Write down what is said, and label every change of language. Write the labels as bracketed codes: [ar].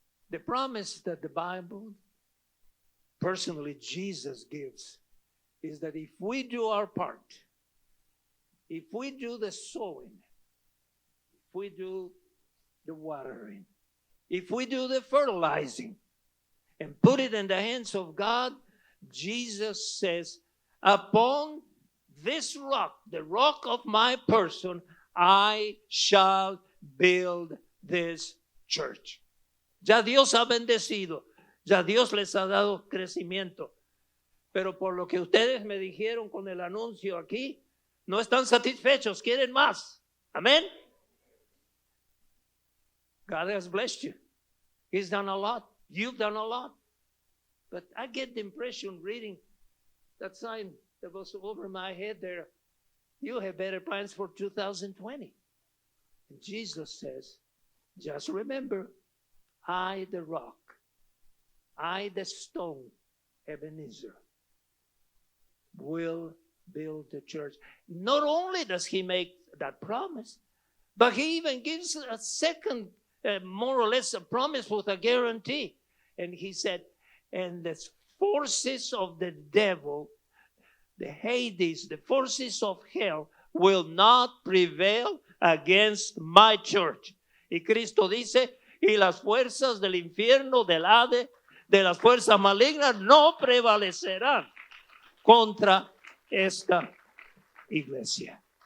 [en] The promise that the Bible, personally Jesus gives, is that if we do our part, if we do the sowing, if we do the watering, if we do the fertilizing and put it in the hands of God, Jesus says, upon this rock, the rock of my person, I shall build this church. [es] Ya Dios ha bendecido, ya Dios les ha dado crecimiento, pero por lo que ustedes me dijeron con el anuncio aquí, no están satisfechos, quieren más. Amén. [en] God has blessed you. He's done a lot. You've done a lot. But I get the impression reading that sign that was over my head there, you have better plans for 2020. And Jesus says, just remember, I the rock, I the stone, Ebenezer, will build the church. Not only does he make that promise, but he even gives a second, more or less a promise with a guarantee. And he said, and the forces of the devil, the Hades, the forces of hell will not prevail against my church. [es] Y Cristo dice, y las fuerzas del infierno, del Hades, de las fuerzas malignas no prevalecerán contra esta iglesia.